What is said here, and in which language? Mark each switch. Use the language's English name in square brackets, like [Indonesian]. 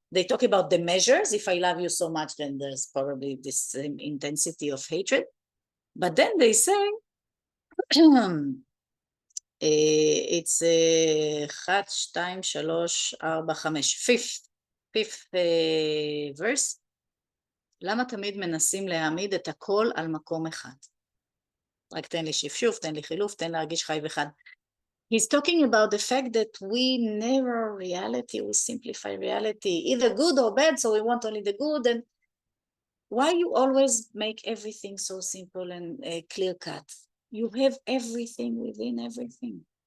[English] They talk about the measures. If I love you so much, then there's probably this intensity of hatred. But then they say it's 1, 2, 3, 4, 5, fifth verse. [Hebrew] למה תמיד מנסים להעמיד את הכל על מקום אחד? רק תן לי שפשוף, תן לי חילוף, תן להרגיש חי וחד. [English] He's talking about the fact that we narrow reality, we simplify reality, either good or bad, so we want only the good. And why you always make everything so simple and clear cut? You have everything within everything.